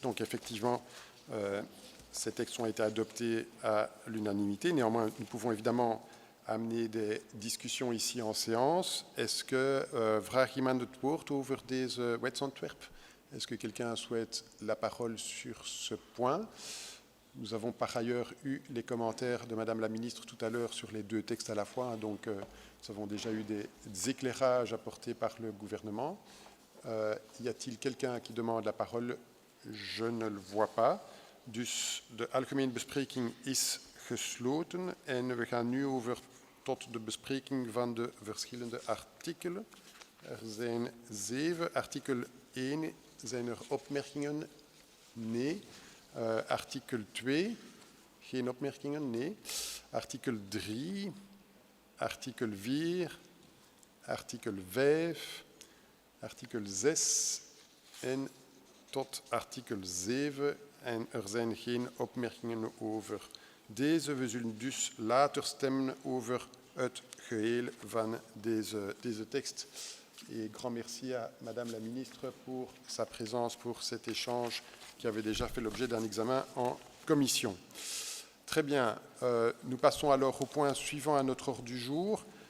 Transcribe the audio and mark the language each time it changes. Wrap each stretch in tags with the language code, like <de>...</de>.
<fr>Donc effectivement, ces textes ont été adoptés à l'unanimité. Néanmoins, nous pouvons évidemment amener des discussions ici en séance. Est-ce que</fr> <nl>vraag iemand het woord over deze wetsontwerp?</nl> <fr>Est-ce que quelqu'un souhaite la parole sur ce point? Nous avons par ailleurs eu les commentaires de Madame la Ministre tout à l'heure sur les 2 textes à la fois, donc nous avons déjà eu des éclairages apportés par le gouvernement. Y a-t-il quelqu'un qui demande la parole? Je ne le vois pas.</fr> <nl>Dus de algemene bespreking is gesloten en we gaan nu over tot de bespreking van de verschillende artikelen. Er zijn 7. Artikel 1. Zijn er opmerkingen? Nee. Artikel 2. Geen opmerkingen? Nee. Artikel 3. Artikel 4. Artikel 5. Artikel 6 en tot artikel 7 en er zijn geen opmerkingen over deze. We zullen dus later stemmen over het geheel van deze tekst.</nl> <fr>Et grand merci à Madame la Ministre pour sa présence pour cet échange qui avait déjà fait l'objet d'un examen en commission. Très bien, nous passons alors au point suivant à notre ordre du jour.</fr>